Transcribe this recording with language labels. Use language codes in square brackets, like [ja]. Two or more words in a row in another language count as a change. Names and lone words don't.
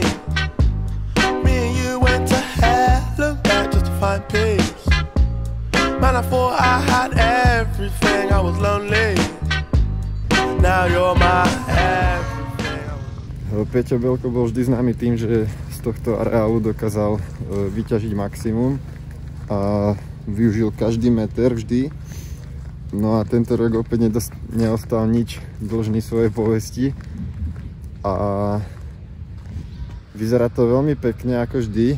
[en] Me and you went to hell and back just to find peace. Man, I thought I had everything, I was lonely. Now you're my everything. [sk] Peťo Belko bol vždy známy tým, že z tohto areálu dokázal vyťažiť maximum a využil každý meter vždy. No a tento rok opäť neostal nič dlžný svojej povesti a vyzerá to veľmi pekne ako vždy.